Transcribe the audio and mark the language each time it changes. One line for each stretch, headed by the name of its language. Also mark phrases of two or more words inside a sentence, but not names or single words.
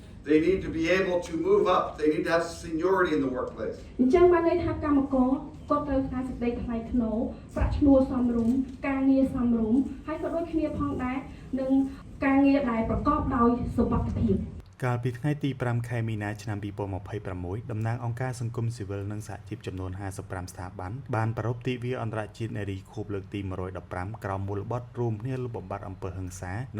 English: They need to be able to move up. They need to have seniority in the workplace.
Khmer: អញ្ចឹងបានន័យថាកម្មករគាត់ត្រូវការសេចក្តីថ្លៃថ្នូរប្រាក់ឈ្នួលសមរម្យការងារសមរម្យហើយក៏ដូចគ្នាផងដែរនឹងការងារដែលប្រកបដោយសុវត្ថិភាព កាលពីថ្ងៃទី5 ខែមីនាឆ្នាំ 2026 តំណាងអង្គការសង្គមស៊ីវិលនិងសហជីពចំនួន 55 ស្ថាប័នបានប្រារព្ធទិវាអន្តរជាតិនារីខួបលើកទី 115 ក្រោមមូលបត្ររួមគ្នាលុបបំបាត់អំពើហិង្សានិង